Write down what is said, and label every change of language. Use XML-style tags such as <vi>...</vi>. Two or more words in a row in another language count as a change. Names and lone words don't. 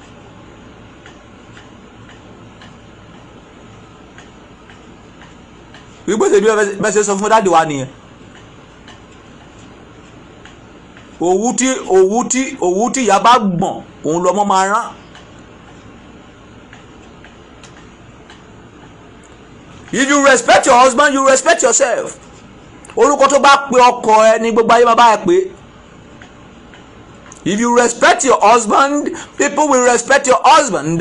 <yo>wípé tèmi bẹ́ẹ̀ ṣe sọ fún dáàdì wa nìyẹn. òwú tí ìyá bá gbọ̀n òun lọ́mọ máa rán.</yo> <en>If you respect your husband, you respect yourself.</en> <yo>Orúkọ tó bá pe ọkọ ẹ ní gbogbo ayé bàbá ẹ pé.</yo> <en>If you respect your husband, people will respect your husband.</en>